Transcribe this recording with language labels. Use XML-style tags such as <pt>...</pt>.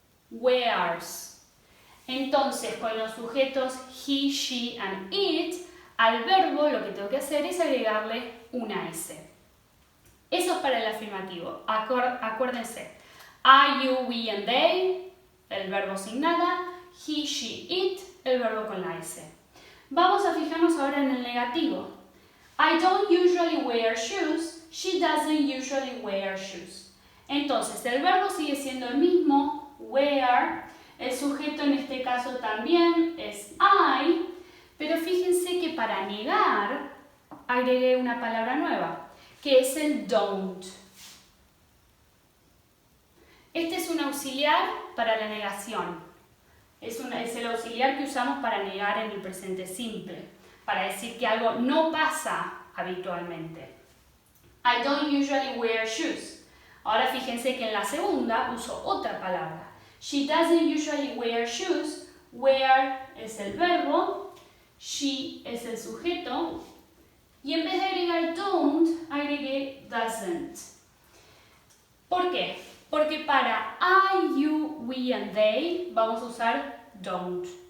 <es>Wears. Entonces, con los sujetos he, she and it, al verbo lo que tengo que hacer es agregarle una S. Eso es para el afirmativo. Acuérdense. I, you, we and they, el verbo sin nada. He, she, it, el verbo con la S. Vamos a fijarnos ahora en el negativo.</es> <en>I don't usually wear shoes. She doesn't usually wear shoes.</en> <es>Entonces, el verbo sigue siendo el mismo, wear. El sujeto en este caso también es I. Pero fíjense que para negar agregué una palabra nueva, que es el don't. Este es un auxiliar para la negación. Es el auxiliar que usamos para negar en el presente simple, para decir que algo no pasa habitualmente.</es> <en>I don't usually wear shoes.</en> <es>Ahora fíjense que en la segunda uso otra palabra.</es> <en>She doesn't usually wear shoes.</en> <es>Wear es el verbo, she es el sujeto, y en vez de agregar don't, agregué doesn't. ¿Por qué? Porque para I, you, we and they vamos a usar don't.</es>